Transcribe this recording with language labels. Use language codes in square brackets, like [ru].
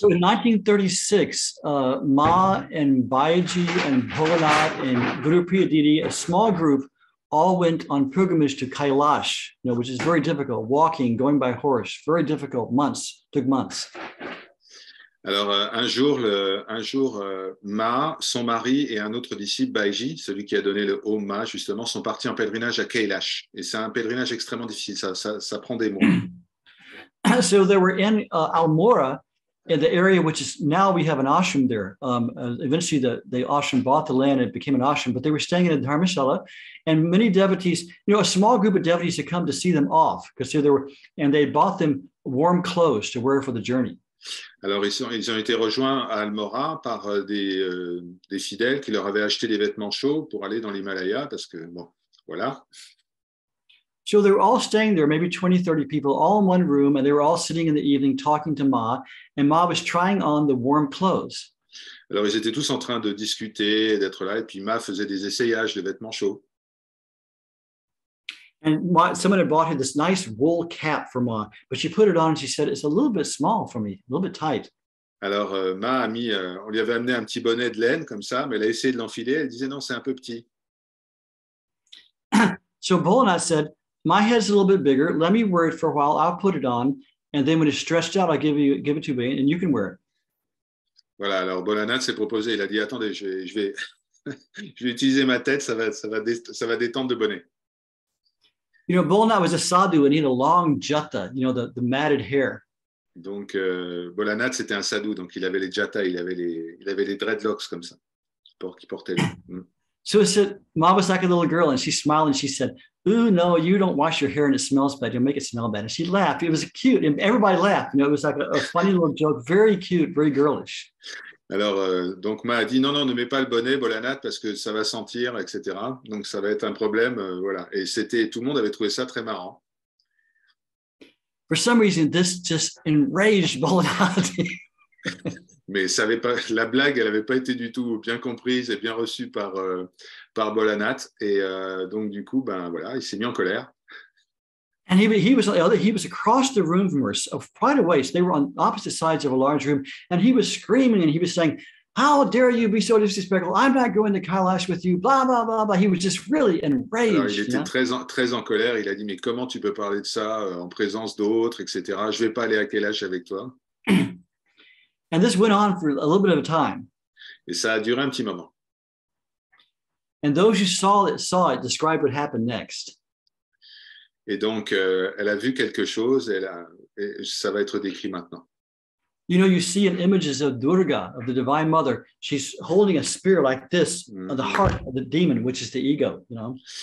[en] So in 1936, Ma and Baiji and Bholanath and Guru Priyaditi, a small group, all went on pilgrimage to Kailash, which is very difficult, walking, going by horse, very difficult, took months. [fr] Alors, un jour, Ma, son mari et un autre disciple, Baiji, celui qui a donné le haut Ma, justement, sont partis en pèlerinage à Kailash. Et c'est un pèlerinage extrêmement difficile, ça prend des mois. [en] So they were in Almora, in the area which is now we have an ashram there. Eventually the ashram bought the land and it became an ashram, but they were staying in a dharmashala, and many devotees, a small group of devotees had come to see them off because and they bought them warm clothes to wear for the journey. [fr] Alors, ils ont été rejoints à Almora par des fidèles qui leur avaient acheté des vêtements chauds pour aller dans l'Himalaya, parce que, bon, voilà. [en] So they were all staying there, maybe 20, 30 people, all in one room, and they were all sitting in the evening talking to Ma, and Ma was trying on the warm clothes. [fr] Alors, ils étaient tous en train de discuter, d'être là, et puis Ma faisait des essayages de vêtements chauds. [en] And someone had bought her this nice wool cap for Ma, but she put it on and she said, it's a little bit small for me, a little bit tight. [fr] Alors, Ma a on lui avait amené un petit bonnet de laine comme ça, mais elle a essayé de l'enfiler, elle disait non, c'est un peu petit. [en] So Bholanath said, my head's a little bit bigger, let me wear it for a while, I'll put it on, and then when it's stretched out, I'll give it to you, and you can wear it. [fr] Voilà, alors Bholanath s'est proposé, il a dit, attendez, je vais utiliser ma tête, ça va détendre le bonnet. [en] Bholanath was a sadhu and he had a long jata, the matted hair. [fr] Donc, Bholanath, c'était un sadhu, donc il avait les jata, il avait les dreadlocks comme ça, qu'il portait. [en] So it said, Ma was like a little girl and she smiled and she said, ooh, no, you don't wash your hair and it smells bad. You'll make it smell bad. And she laughed. It was cute. And everybody laughed. It was like a funny little joke, very cute, very girlish. [fr] Alors, donc Ma a dit non, ne mets pas le bonnet, Bholanath, parce que ça va sentir, etc. Donc, ça va être un problème, voilà. Et tout le monde avait trouvé ça très marrant. [en] For some reason, this just enraged Bholanath. [fr] Mais la blague, elle n'avait pas été du tout bien comprise et bien reçue par Bholanath. Et donc, du coup, voilà, il s'est mis en colère. [en] And he was across the room from her, quite a ways. They were on opposite sides of a large room, and he was screaming and he was saying, "How dare you be so disrespectful? I'm not going to Kailash with you." Blah blah blah blah. He was just really enraged. [fr] Alors, il était très en colère. Il a dit, mais comment tu peux parler de ça en présence d'autres, etc. Je vais pas aller à Kailash avec toi. [en] And this went on for a little bit of a time. [fr] Et ça a duré un petit moment. [en] And those who saw it described what happened next. [fr] Et donc, elle a vu quelque chose, et ça va être décrit maintenant. [en] You know, you see in images of Durga, of the Divine Mother, she's holding a spear like this on the heart of the demon, which is the ego, you know.